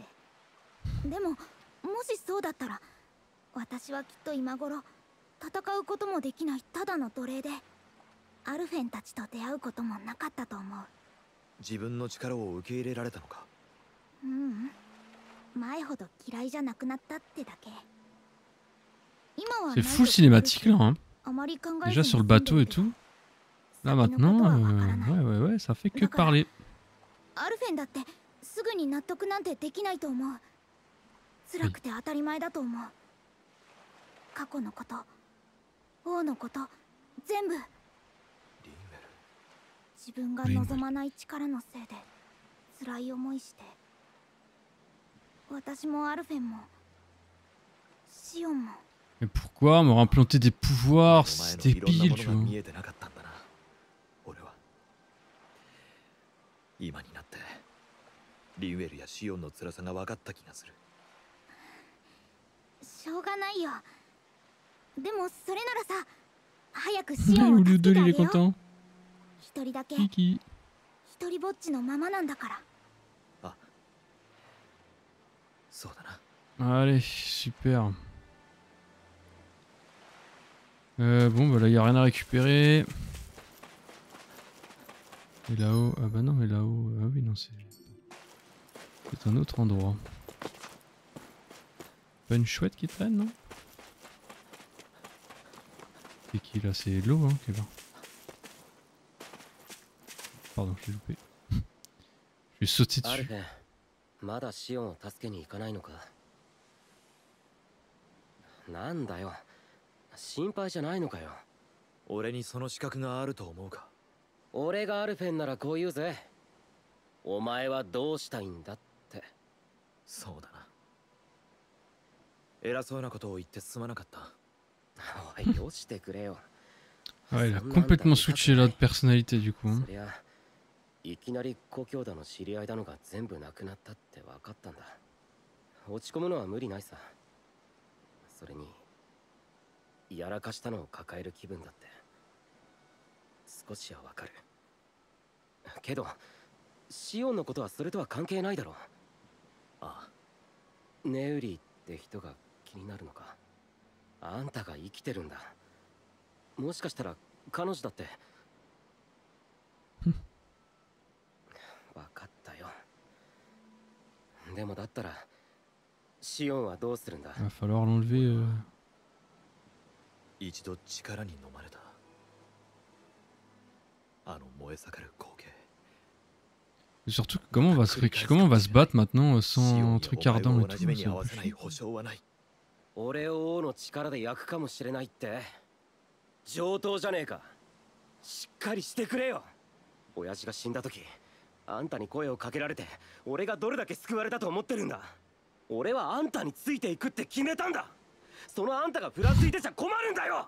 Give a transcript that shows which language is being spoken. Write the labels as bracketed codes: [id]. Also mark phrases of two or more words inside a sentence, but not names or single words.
[ja] でももしそうだったら私はきっと今頃戦うこともできないただの奴隷で、アルフェンたちと出会うこともなかったと思う。自分の力を受け入れられたのか。ううん、前ほど嫌いじゃなくなったってだけ。今は [fr] C'est full cinématique là, hein. [ja] あまり考え [fr] Déjà [ja] ず [fr] sur [ja] に [fr] le [ja] 住んで [fr] bateau [ja] る [fr] et [ja] けど [fr] tout. Là [ja] 先のことは [fr] maintenant, [ja] わからない。 [fr] ouais, ça fait que D'accord. parler. [ja] アルフェンだってすぐに納得なんてできないと思う。辛くて当たり前だと思う。過去のこと、王のこと、全部リンウェル。自分が望まない力のせいで辛い思いして。私もアルフェンもシオンも。 [fr] Mais pourquoi me implanter des pouvoirs? C'est [ja] お前のいろんな [fr] débile, [ja] も [fr] tu [ja] のが [fr] vois. [ja] 見えてなかったんだな。俺は今になってリンウェルやシオンの辛さが分かった気がする。しょうがないよ。でもそれならさ、早くシオンを [fr] Au [ja] 助 [fr] lieu [ja] け [fr] de [ja] てあ [fr] lui, il [ja] げ [fr] est [ja] よう。 [fr] content. [ja] 一人だけ [fr] Kiki. [ja] 一人ぼっちのままなんだから。あ、そうだな。 [fr] Allez, super. Bon, bah là, il n'y a rien à récupérer. Et là-haut, ah bah non, mais là-haut, ah oui, non, c'est un autre endroit. Pas une chouette qui traîne, non? C'est qui là? C'est l'eau, hein, qui est là. Pardon, je l'ai loupé. Je vais sauter [ja] アル [fr] dessus. [ja] フェン、まだシオンを助けに行かないのか。なんだよ、心配じゃないのかよ。俺にその資格があると思うか。俺がアルフェンならこう言うぜ。お前はどうしたいんだって。そうだな。偉そうなことを言ってすまなかった。おい、よしてくれよ。 [fr] Ouais, il a complètement switché là de personnalité du coup. [ja] そりゃいきなり故郷だの知り合いだのが全部なくなったって分かったんだ。落ち込むのは無理ないさ。それにやらかしたのを抱える気分だって少しは分かるけど、シオンのことはそれとは関係ないだろう。ああ、ネウリって人が気になるのか。あんたが生きてるんだ。もしかしたら彼女だって。分かったよ。でもだったらシオンはどうするんだ。 [fr] Va falloir l'enlever. [ja] 一度力に飲まれた。あの燃え盛る光景。 [fr] Et surtout, comment on va se battre maintenant sans truc ardent et tout. [ja] 俺を王の力で焼くかもしれないって上等じゃねえか。しっかりしてくれよ。親父が死んだ時あんたに声をかけられて俺がどれだけ救われたと思ってるんだ。俺はあんたについていくって決めたんだ。そのあんたがふらついてちゃ困るんだよ。